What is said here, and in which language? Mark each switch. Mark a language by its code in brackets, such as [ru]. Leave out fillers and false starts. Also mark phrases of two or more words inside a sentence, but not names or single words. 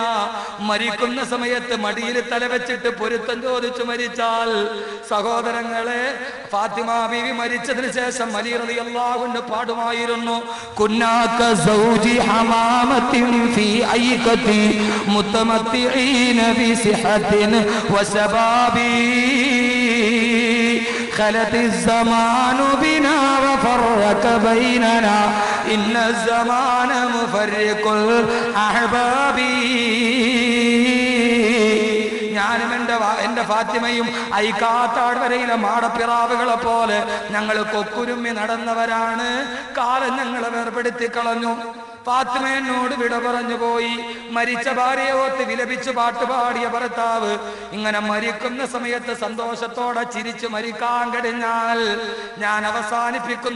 [ml] മരിക്കുന്ന സമയത്ത് മടിയിൽ തലവെച്ചിട്ട് പൊരുത്തം ചോദിച്ചു മരിച്ചാൽ, സഹോദരങ്ങളെ, ഫാത്തിമ ബീവി മരിച്ചതിന് ശേഷം അലി [ar] رضي الله عنه പാടുമായിരുന്നു, كنا كزوجي حمامة في أيكة متمتعين بصحة وشباب خلت الزمان بنا وفرق بيننا إن الزمان مفرق الأحباب. [ml] ഞാനും എന്റെ ഫാത്തിമയും ഐക്കാത്താഴ്വരയിലെ മാടപ്പിറാവുകളെ പോലെ ഞങ്ങൾ കൊക്കുരുമ്മി നടന്നവരാണ്. കാലം ഞങ്ങളെ വേർപെടുത്തി കളഞ്ഞു. ഫാത്തിമ എന്നോട് വിട പറഞ്ഞു പോയി. മരിച്ച ഭാര്യയെ ഓർത്ത് വിലപിച്ച് പാട്ടുപാടിയ ഭർത്താവ് ഇങ്ങനെ മരിക്കുന്ന സമയത്ത് സന്തോഷത്തോടെ ചിരിച്ചു മരിക്കാൻ കഴിഞ്ഞാൽ ഞാൻ അവസാനിപ്പിക്കുന്നു.